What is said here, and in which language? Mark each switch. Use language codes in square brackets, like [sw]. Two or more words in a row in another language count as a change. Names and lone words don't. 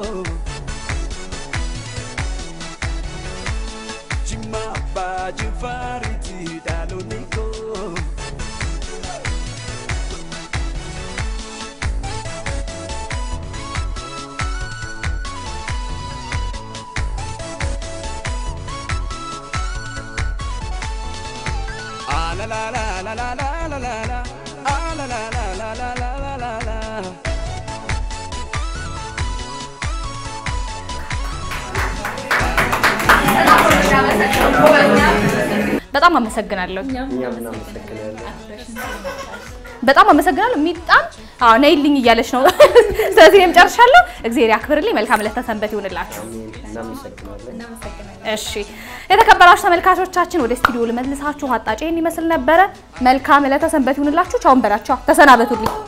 [am] jima baji fariti daloniko la la la la la la la la la la la la la la la la la በጣም አመሰግናለሁ በጣም አመሰግናለሁ ሚጣም አዎ ነይልኝ እያለች ነው ስለዚህ እኔም ጨርሻለሁ እግዚአብሔር ያክብርልኝ መልካም ለተሰንበት ይሁንላችሁ እሺ የተከበራችሁ ተመልካቾቻችን ወደ ስቱዲዮ ልመልሳችሁ አጣጬን ይመስል ነበር መልካም ለተሰንበት ይሁንላችሁ ቻው እንበላችሁ ተሰናበቱልኝ